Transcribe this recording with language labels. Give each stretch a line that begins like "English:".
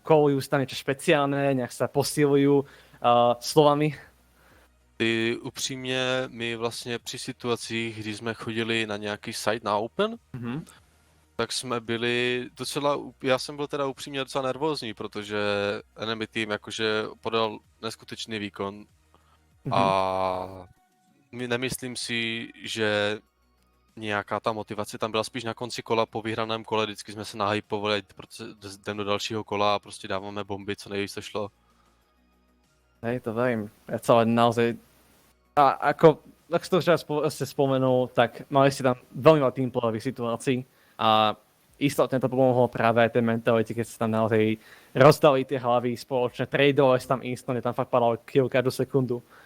Slovak: Kolujú sa tam niečo špeciálne, nejak sa posilujú slovami?
Czech: Upřímně, my vlastně při situacích, kdy jsme chodili na nějaký site na Open, tak jsme byli docela, já jsem byl teda upřímně docela nervózní, protože enemy tým jakože podal neskutečný výkon a nemyslím si, že nějaká ta motivace tam byla spíš na konci kola, po vyhraném kole, vždycky jsme se nahypovali, jdem do dalšího kola a prostě dáváme bomby, co nejvíc to šlo.
Slovak: Hej, to verím. Ja celé naozaj... A ako si to ste spomenul, tak mali ste tam veľmi veľa teamplayerových situácií a istotne to pomohlo práve aj tej mentality, keď ste tam naozaj rozdali tie hlavy spoločne, tradeovali ste tam instantne, tam fakt padal kill každú sekundu.